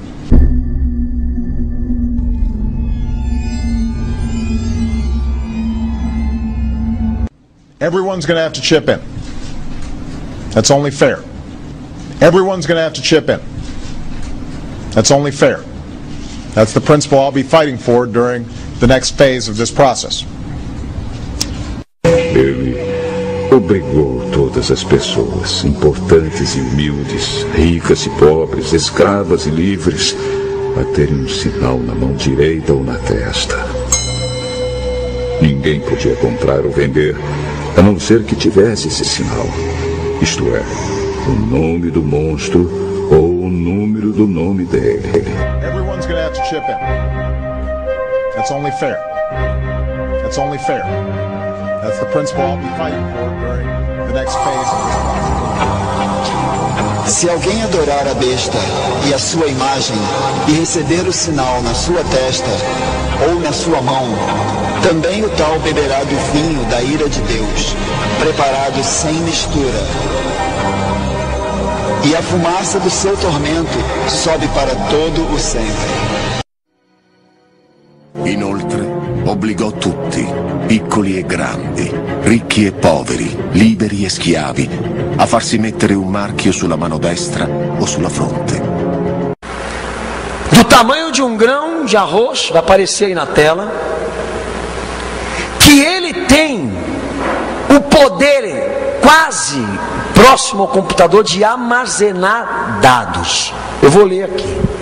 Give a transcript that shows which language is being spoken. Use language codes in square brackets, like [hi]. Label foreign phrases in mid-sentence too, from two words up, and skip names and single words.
[en] Everyone's going to have to chip in. That's only fair. Everyone's going to have to chip in. That's only fair. That's the principle I'll be fighting for during the next phase of this process. [pt] Ele obrigou todas as pessoas, importantes e humildes, ricas e pobres, escravas e livres, a terem um sinal na mão direita ou na testa. Ninguém podia comprar ou vender, a não ser que tivesse esse sinal, isto é, o nome do monstro ou o número do nome dele. [en] Everyone's going to have to chip in. That's only fair. That's only fair. That's the principle I'll be fighting for during the next phase of this process. [pt] Se alguém adorar a besta e a sua imagem e receber o sinal na sua testa ou na sua mão, também o tal beberá do vinho da ira de Deus, preparado sem mistura. E a fumaça do seu tormento sobe para todo o sempre. [it] Inoltre, obbligò tutti, piccoli e grandi, ricchi e poveri, liberi e schiavi, a farsi mettere un marchio sulla mano destra o sulla fronte. [pt] Do tamanho de um grão de arroz, vai aparecer aí na tela, que ele tem o poder quase próximo ao computador de armazenar dados. Eu vou ler aqui.